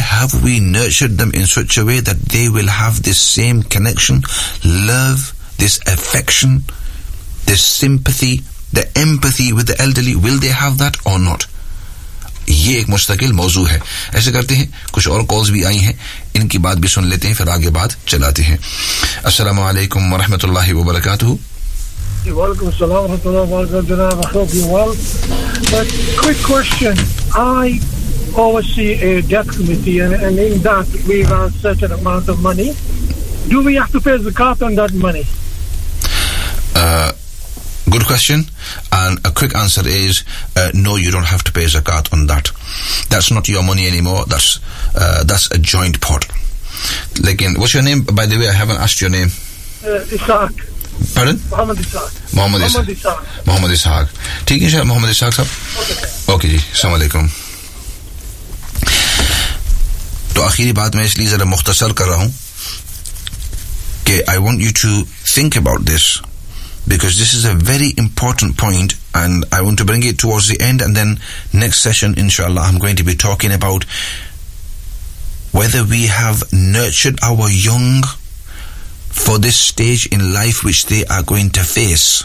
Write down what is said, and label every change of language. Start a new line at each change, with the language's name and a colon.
English: Have we nurtured them in such a way that they will have this same connection, love, this affection, this sympathy, the empathy with the elderly? Will they have that or not?
Urdu: یہ ایک مستقل موضوع ہے. ایسے کرتے ہیں, کچھ اور کالز بھی آئی ہیں, ان کی بات بھی سن لیتے ہیں, پھر آگے بات چلاتے ہیں. السلام علیکم ورحمۃ اللہ وبرکاتہ.
English: Welcome, salam, I hope you're well. But quick question. I oversee a death committee, and in that we have a certain amount of money. Do we have to pay zakat on that money? Good question. And a quick answer is, no, you don't have to pay zakat on that. That's not your money anymore. That's a joint pot. Lekin, what's your name? By the way, I haven't asked your name. Ishaq. Pardon? Muhammad Ishaq. Muhammad Ishaq. Muhammad Ishaq.
Urdu: ٹھیک ہے شاید محمد اسحاق صاحب. Okay جی, السلام علیکم. تو آخری بات میں اس لیے ذرا مختصر کر رہا ہوں کہ
English: I want you to think about this because this is a very important point and I want to bring it towards the end and then next session ان شاء اللہ I am going to be talking about whether we have nurtured our young for this stage in life which they are going to face.